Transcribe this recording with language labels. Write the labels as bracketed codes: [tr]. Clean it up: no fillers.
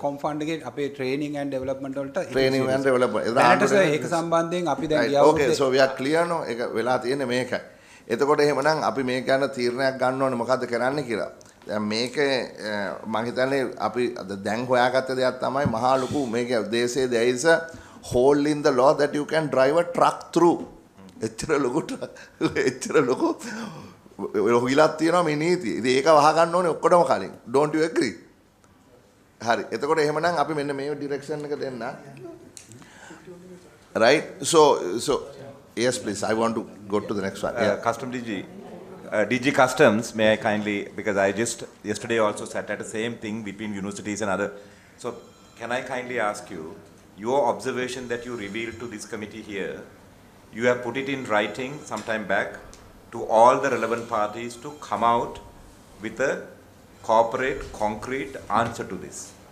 [si] කොම්ෆන්ඩ් එකේ අපේ training and development වලට ට්‍රේනින් ඇන්ඩ් ඩෙවලොප්මන්ට් ඒක සම්බන්ධයෙන් අපි දැන් ගියා ඕකේ [en] so we are clear no [si] ඒක වෙලා තියෙන්නේ මේකයි. එතකොට එහෙමනම් අපි මේක ගැන තීරණයක් ගන්න ඕනේ මොකද්ද කරන්න කියලා. දැන් මේක මම හිතන්නේ අපි දැන් හොයාගත්ත දෙයක් තමයි මහා ලොකු මේක දේශයේ [en] there is a hole in the law that you can drive a truck through. [si] එච්චර ලොකු ඔහිලක් තියෙනවා මේ නීතිය. ඉතින් ඒක වහ ගන්න ඕනේ ඔක්කොටම කලින්. [en] Don't you agree? [si] හරි. එතකොට එහෙමනම් අපි මෙන්න මේ ඩිරෙක්ෂන් එක දෙන්න. [en] Right? So yes please, I want to go to the next one. Custom DG Customs, may I kindly, because I just yesterday also sat at the same thing between universities and other. So can I kindly ask you, your observation that you revealed to this committee here, you have put it in writing some time back to all the relevant parties to come out with a corporate, concrete answer to this.